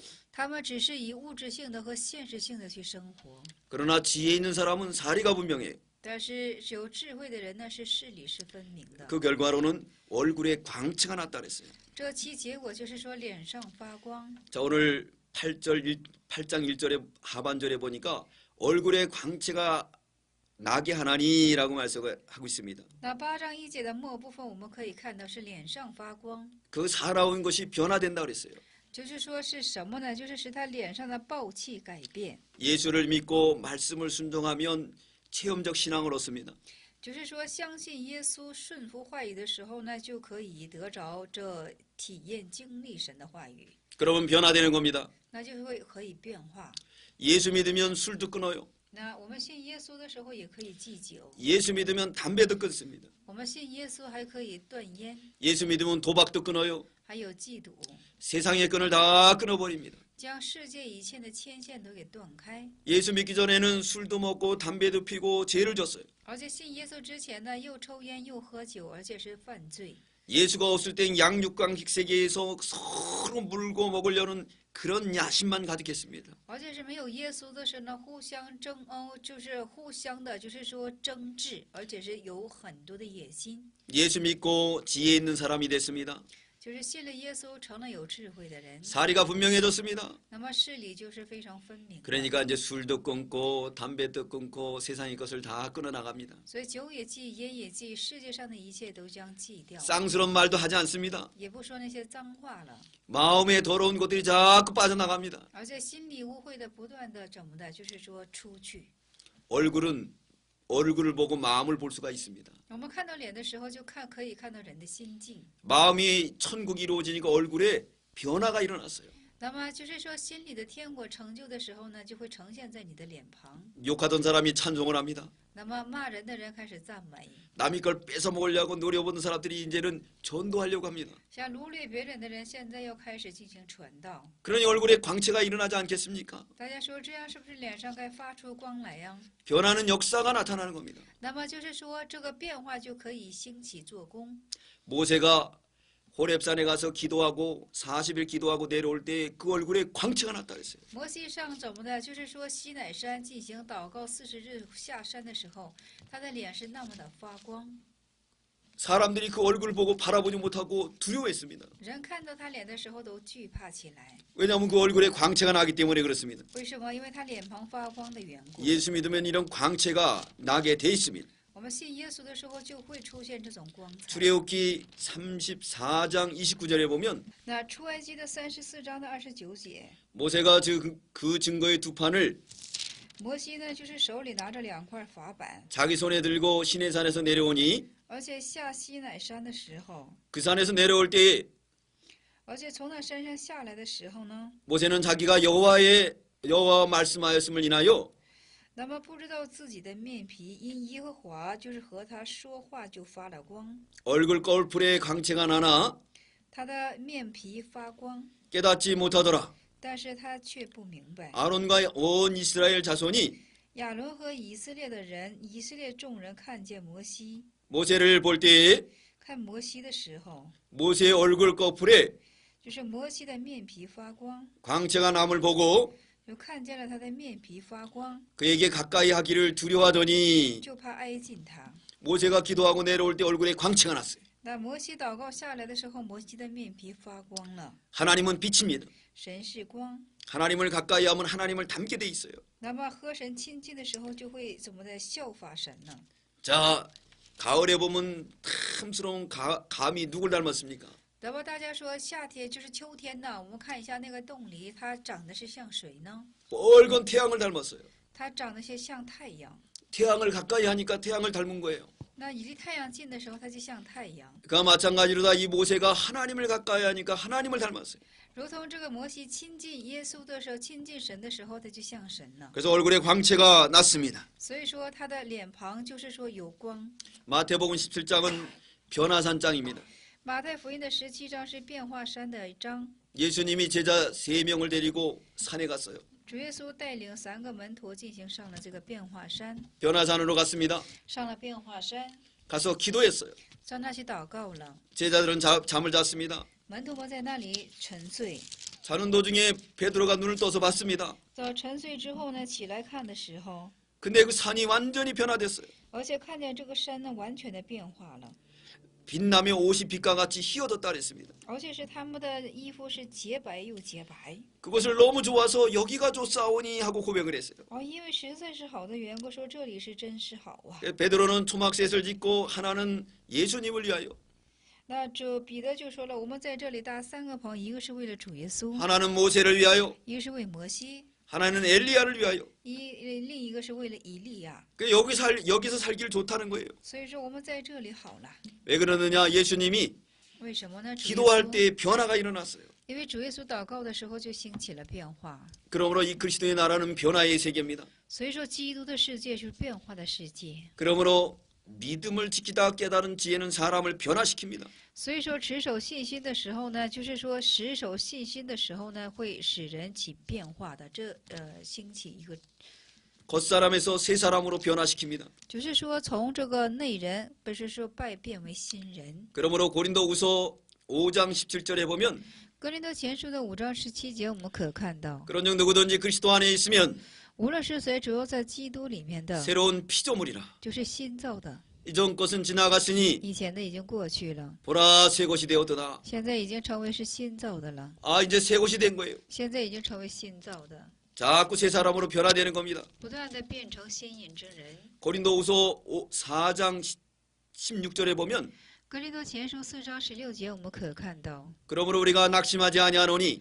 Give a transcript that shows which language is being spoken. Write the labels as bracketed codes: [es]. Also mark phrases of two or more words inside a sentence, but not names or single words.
[zh] 他们只是以物质性的和现实性的去生活。 [ko] 그러나 지혜 있는 사람은 사리가 분명해요. [zh] 但是有智慧的人呢，是视力是分明的。 [ko] 그 결과로는 얼굴에 광채가 났다 그랬어요. [zh] 这其结果就是说脸上发光。 [ko] 자, 오늘 8장 1절의 하반절에 보니까 얼굴에 광채가 나게 하나니라고 말씀하고 있습니다. [zh] 那8章1节的末部分，我们可以看到是脸上发光， [ko] 그 살아온 것이 변화된다 그랬어요. [zh] 就是说是什么呢？就是使他脸上的暴气改变， [ko] 예수를 믿고 말씀을 순종하면 체험적 신앙을 얻습니다. [zh] 就是说相信耶稣、顺服话语的时候呢，就可以得着这体验经历神的话语， [ko] 그러면 변화되는 겁니다. [zh] 那就会可以变化。 [ko] 예수 믿으면 술도 끊어요. [zh] 那我们信耶稣的时候也可以忌酒， [ko] 예수 믿으면 담배도 끊습니다. [zh] 我们信耶稣还可以断烟， [ko] 예수 믿으면 도박도 끊어요. [zh] 还有嫉妒， [ko] 세상의 끈을 다 끊어버립니다. [zh] 将世界一切的牵线都给断开。 [ko] 예수 믿기 전에는 술도 먹고 담배도 피고 죄를 졌어요. [zh] 而且信耶稣之前呢，又抽烟又喝酒，而且是犯罪。 [ko] 예수가 없을 땐 양육강식세계에서 서로 물고 먹으려는 그런 야심만 가득했습니다. [zh] 而且是没有耶稣的时候呢，互相争殴，就是互相的，就是说争执，而且是有很多的野心。 [ko] 예수 믿고 지혜 있는 사람이 됐습니다. [zh] 就是信了耶稣，成了有智慧的人， [ko] 사리가 분명해졌습니다. [zh] 那么事理就是非常分明的。 [ko] 그러니까 이제 술도 끊고 담배도 끊고 세상의 것을 다 끊어 나갑니다. [zh] 所以酒也忌，烟也忌，世界上的一切都将忌掉， [ko] 쌍스러운 말도 하지 않습니다. [zh] 也不说那些脏话了。 [ko] 마음에 더러운 것들이 자꾸 빠져나갑니다. [zh] 而且心里污秽的不断的怎么的，就是说出去。 [ko] 얼굴을 보고 마음을 볼 수가 있습니다. [zh] 我们看到脸的时候，就可以看到人的心境。 [ko] 마음이 천국이 이루어지니까 얼굴에 변화가 일어났어요. [zh] 那么就是说，心里的天国成就的时候呢，就会呈现在你的脸庞。 [ko] 욕하던 사람이 찬송을 합니다. [zh] 那么骂人的人开始赞美， [ko] 남이 걸 뺏어 먹으려고 노려보는 사람들이 이제는 전도하려고 합니다. [zh] 像掳掠别人的人，现在又开始进行传道。 [ko] 그러니 얼굴에 광채가 일어나지 않겠습니까? [zh] 大家说这样是不是脸上该发出光来呀？ [ko] 변하는 역사가 나타나는 겁니다. [zh] 那么就是说，这个变化就可以兴起做工。 [ko] 모세가 호렙산에 가서 기도하고 40일 기도하고 내려올 때 그 얼굴에 광채가 났다 그랬어요. [zh] 摩西上怎么的？就是说西乃山进行祷告40日下山的时候，他的脸是那么的发光， [ko] 사람들이 그 얼굴을 보고 바라보지 못하고 두려워했습니다. [zh] 人看到他脸的时候都惧怕起来。 [ko] 왜냐하면 그 얼굴에 광채가 나기 때문에 그렇습니다. [zh] 为什么？因为他脸庞发光的缘故。 [ko] 예수 믿으면 이런 광채가 나게 돼 있습니다. [zh] 我们信耶稣的时候，就会出现这种光彩。 [ko] 출애굽기 34장 29절에 보면 [zh] 那出埃及的34章的29节， [ko] 모세가 그 증거의 두 판을 [zh] 摩西呢，就是手里拿着2块法板， [ko] 자기 손에 들고 시내산에서 내려오니 [zh] 而且下西乃山的时候， [ko] 그 산에서 내려올 때에 [zh] 而且从那山上下来的时候呢， [ko] 모세는 자기가 여호와 말씀하였음을 인하여 [zh] 那么不知道自己的面皮因耶和华就是和他说话就发了光， [ko] 얼굴 거울풀에 광채가 나나 [zh] 他的面皮发光， [ko] 깨닫지 못하더라. [zh] 但是他却不明白， [ko] 아론과 온 이스라엘 자손이 [zh] 亚伦和以色列的人，以色列众人看见摩西， [ko] 모세를 볼 때 [zh] 看摩西的时候， [ko] 모세의 얼굴 거풀에 [zh] 就是摩西的面皮发光， [ko] 광채가 남을 보고 [zh] 就看见了他的面皮发光， [ko] 그에게 가까이 하기를 두려워하더니 [zh] 就怕挨近他。 [ko] 모세가 기도하고 내려올 때 얼굴에 광채가 났어요. [zh] 那摩西祷告下来的时候，摩西的面皮发光了。 [ko] 하나님은 빛입니다. [zh] 神是光， [ko] 하나님을 가까이 하면 하나님을 닮게 돼 있어요. [zh] 那么和神亲近的时候，就会怎么的效法神呢？ [ko] 자, 가을에 보면 탐스러운 감이 누굴 닮았습니까? [zh] 那么大家说夏天就是秋天呢，我们看一下那个冻梨，它长得是像谁呢？ [ko] 빨간 태양을 닮았어요. [zh] 它长得是像太阳。 [ko] 태양을 가까이 하니까 태양을 닮은 거예요. [zh] 那离太阳近的时候，它就像太阳。 [ko] 그와 마찬가지로다 이 모세가 하나님을 가까이 하니까 하나님을 닮았어요. [zh] 如同这个摩西亲近耶稣的时候，亲近神的时候，他就像神了。 [ko] 그래서 얼굴에 광채가 났습니다. [zh] 所以说他的脸庞就是说有光。 [ko] 마태복음 17장은 변화산장입니다. [zh] 马太福音的17章是变化山的一章， [ko] 예수님이 제자 3명을 데리고 산에 갔어요. [zh] 主耶稣带领3个门徒进行上了这个变化山， [ko] 변화산으로 갔습니다. [zh] 上了变化山， [ko] 가서 기도했어요. [zh] 上那去祷告了。 [ko] 제자들은 잠을 잤습니다. [zh] 门徒们在那里沉睡， [ko] 자는 도중에 베드로가 눈을 떠서 봤습니다. [zh] 在沉睡之后呢，起来看的时候， [ko] 근데 그 산이 완전히 변화됐어요. [zh] 而且看见这个山呢完全的变化了， [ko] 빛나며 옷이 빛과 같이 희어졌다 그랬습니다. [zh] 而且是他们的衣服是洁白又洁白。 [ko] 그것을 너무 좋아서 여기가 좋사오니 하고 고백을 했어요. [zh] 因为实在是好的缘故，说这里是真是好啊。 [ko] 베드로는 초막셋을 짓고 하나는 예수님을 위하여 [zh] 那这彼得就说了，我们在这里搭3个棚，一个是为了主耶稣， [ko] 하나는 모세를 위하여 [zh] 一个是为摩西， [ko] 하나는 엘리야를 위하여 [zh] 另一个是为了以利亚。 [ko] 여기서 살기를 좋다는 거예요. [zh] 所以说我们在这里好了， [ko] 왜 그러느냐 예수님이 [zh] 为什么呢？主耶 [ko] 기도할 [zh] 稣 [ko] 때 변화가 일어났어요. [zh] 因为主耶稣祷告的时候就兴起了变化， [ko] 그러므로 이 그리스도의 나라는 변화의 세계입니다. [zh] 所以说基督的世界是变化的世界。 [ko] 그러므로 믿음을 지키다 깨달은 지혜는 사람을 변화시킵니다. [zh] 所以说持守信心的时候呢，就是说持守信心的时候呢，会使人起变化的。兴起一个， [ko] 겉사람에서 새 사람으로 변화시킵니다. [zh] 就是说从这个内人，不是说败变为新人。 [ko] 그러므로 고린도후서 5장 17절에 보면 [zh] 格林多前书的5章17节，我们可看到， [ko] 그런즉 누구든지 그리스도 안에 있으면 [zh] 无论是谁，只要在基督里面的， [ko] 새로운 피조물이라. [zh] 就是新造的， [ko] 이전 것은 지나갔으니 [zh] 以前的已经过去了， [ko] 보라 새 것이 되었도다. [zh] 现在已经成为是新造的了， [ko] 아 이제 새 것이 된 거예요. [zh] 现在已经成为新造的， [ko] 자꾸 새 사람으로 변화되는 겁니다. [zh] 不断的变成新颖之人。 [ko] 고린도후서 4장 16절에 보면 [zh] 格林多前书4章16节，我们可看到， [ko] 그러므로 우리가 낙심하지 아니하노니